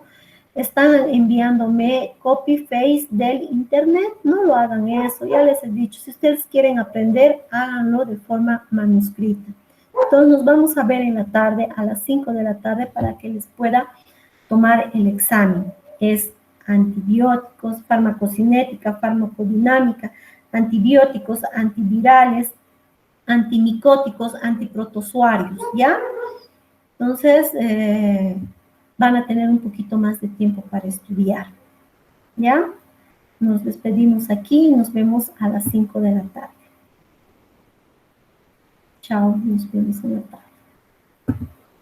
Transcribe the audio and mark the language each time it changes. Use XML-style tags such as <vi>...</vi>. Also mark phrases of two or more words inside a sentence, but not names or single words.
<es>Están enviándome copy-paste del internet, no lo hagan eso, ya les he dicho, si ustedes quieren aprender, háganlo de forma manuscrita. Entonces nos vamos a ver en la tarde, a las 5 de la tarde, para que les pueda tomar el examen. Es antibióticos, farmacocinética, farmacodinámica, antibióticos, antivirales, antimicóticos, antiprotozoarios, ¿ya? Entonces, van a tener un poquito más de tiempo para estudiar, ¿ya? Nos despedimos aquí y nos vemos a las 5 de la tarde. Chao, nos vemos en la tarde.</es>